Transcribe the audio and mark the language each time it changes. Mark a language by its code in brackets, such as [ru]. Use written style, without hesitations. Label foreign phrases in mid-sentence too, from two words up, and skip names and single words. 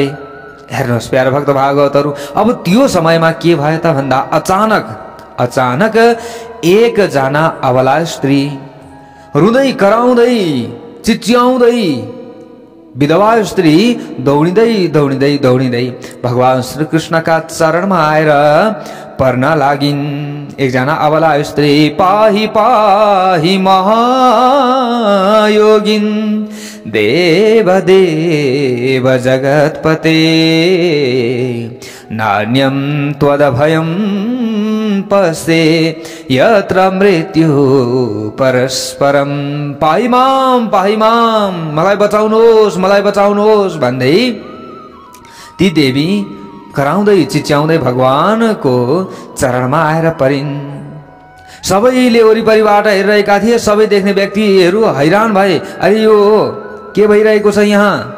[ne] हेर्नुहोस् प्यारा भक्त भागवतहरू, अब त्यो समयमा के भयो त भन्दा अचानक एकजना अबला स्त्री रुँदै कराउँदै चिच्याउँदै विधवा स्त्री दौडिँदै भगवान श्रीकृष्णका चरणमा आएर पर्न लागिन्। एकजना अबला स्त्री [sa] पाहि पाहि महायोगिन देव देव जगत्पते नान्यं त्वदभयं पश्ये यत्र मृत्यु परस्परम। पाहि माम [ne] मलाई बचाउनुहोस् भन्दै ती देवी कराउँदै चिच्याउँदै भगवानको चरणमा आएर परिन्। सबैले वरिपरिबाट हेरिरहेका थिए। सबै देख्ने व्यक्तिहरू हैरान भए, अरे यो के भइरहेको छ यहाँ?